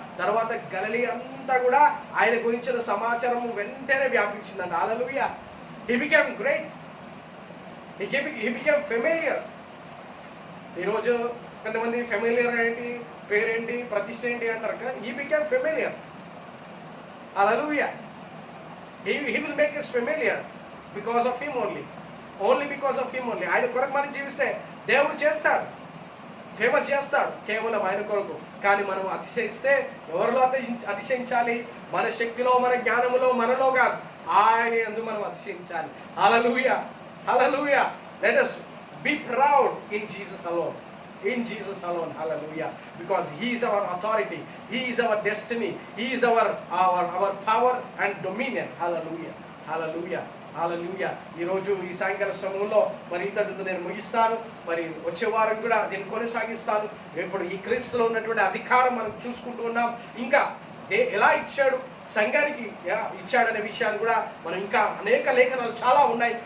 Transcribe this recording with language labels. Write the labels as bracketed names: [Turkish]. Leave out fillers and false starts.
[Telugu] తర్వాత గలిలీ అంతా కూడా ఆయన గురించిన సమాచారం వెంటనే వ్యాపించిందంట. హల్లెలూయా. [English] He became great, he became familiar. [Telugu] ఈరోజు కొంతమంది ఫెమిలియర్ ఏంటి, పేరేంటి, ప్రతిష్ట ఏంటి అంటారు, కానీ [English] He became familiar. [Telugu] Hallelujah. [English] He will make us familiar because of him only. Only because of him only. [Telugu] ఆయన కొరకు మనం జీవిస్తే దేవుడు చేస్తాడు, ఫేమస్ చేస్తాడు కేవలం ఆయన కొరకు. కానీ మనం అతిశయిస్తే ఎవరిలో అతిశయించాలి? మన శక్తిలో, మన జ్ఞానములో, మనలో కాదు, ఆయన యందు మనం అతిశయించాలి. [English] Hallelujah. Hallelujah. Let us be proud in Jesus alone. In Jesus alone. Hallelujah. Because he is our authority, he is our destiny, he is our power and dominion. Hallelujah. Hallelujah. Hallelujah. [Telugu] ఈరోజు ఈ సాయంకాల సమయంలో మరి ఇంతటితో నేను ముగిస్తాను. మరి వచ్చే వారం కూడా నేను కొనసాగిస్తాను. ఇప్పుడు ఈ క్రీస్తులో ఉన్నటువంటి అధికారం మనం చూసుకుంటూ ఉన్నాం. ఇంకా ఎలా ఇచ్చాడు, సంఘానికి ఇచ్చాడనే విషయాన్ని కూడా మనం ఇంకా అనేక లేఖనాలు చాలా ఉన్నాయి.